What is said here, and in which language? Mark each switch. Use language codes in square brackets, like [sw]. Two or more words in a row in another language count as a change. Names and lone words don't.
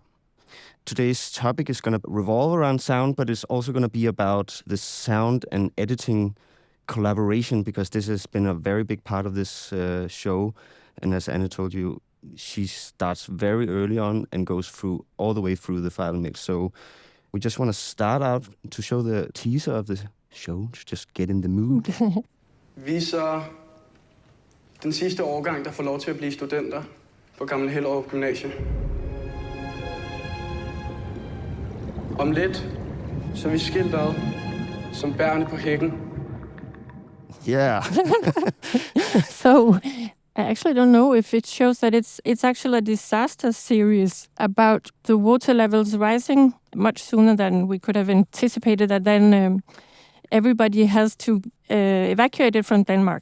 [en] Today's topic is going to revolve around sound, but it's also going to be about the sound and editing collaboration, because this has been a very big part of this show. And as Anna told you, she starts very early on and goes through all the way through the final mix. So we just want to start out to show the teaser of the show, to just get in the mood. [da] Vi er så den sidste årgang, der får lov til at blive studenter på Gammel Hellerup Gymnasium. Om lidt, så er vi skilt ad, som bærene på hækken. [en] Yeah. So I actually don't know if it shows that it's actually a disaster series about the water levels rising much sooner than we could have anticipated. That then everybody has to evacuate it from Denmark.